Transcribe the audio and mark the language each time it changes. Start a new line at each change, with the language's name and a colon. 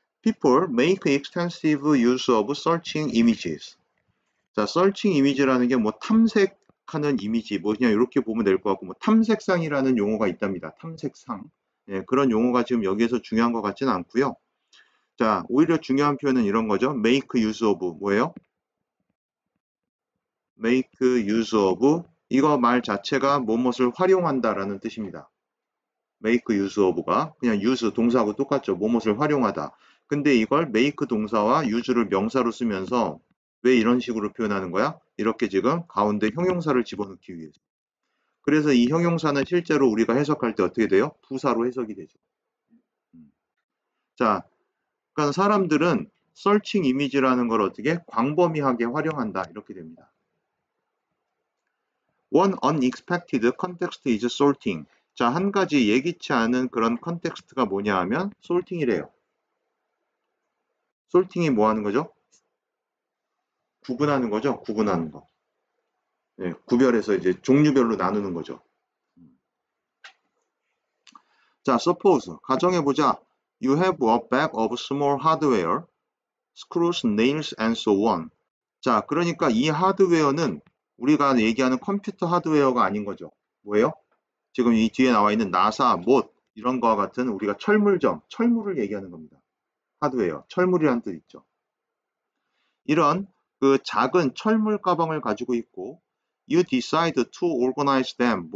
English: People make extensive use of searching images.
Korean: 자, searching image라는 게 뭐 탐색하는 이미지, 뭐 그냥 이렇게 보면 될 것 같고, 뭐 탐색상이라는 용어가 있답니다. 탐색상. 예, 그런 용어가 지금 여기에서 중요한 것 같지는 않고요. 자, 오히려 중요한 표현은 이런 거죠. make use of 뭐예요? make use of 이거 말 자체가 무엇을 활용한다라는 뜻입니다. make use of가 그냥 use 동사하고 똑같죠. 무엇을 활용하다. 근데 이걸 make 동사와 use를 명사로 쓰면서 왜 이런 식으로 표현하는 거야? 이렇게 지금 가운데 형용사를 집어넣기 위해서. 그래서 이 형용사는 실제로 우리가 해석할 때 어떻게 돼요? 부사로 해석이 되죠. 자, 그러니까 사람들은 searching image라는 걸 어떻게 광범위하게 활용한다 이렇게 됩니다.
English: One unexpected context is sorting.
Korean: 자, 한 가지 예기치 않은 그런 컨텍스트가 뭐냐 하면 sorting이래요. sorting이 뭐 하는 거죠? 구분하는 거죠. 구분하는 거. 네, 구별해서 이제 종류별로 나누는 거죠. 자, suppose 가정해보자.
English: You have a bag of small hardware, screws, nails, and so on.
Korean: 자, 그러니까 이 하드웨어는 우리가 얘기하는 컴퓨터 하드웨어가 아닌 거죠. 뭐예요? 지금 이 뒤에 나와 있는 나사, 못 이런 거와 같은 우리가 철물점, 철물을 얘기하는 겁니다. 하드웨어, 철물이라는 뜻 있죠. 이런 그 작은 철물 가방을 가지고 있고
English: You decide to organize them.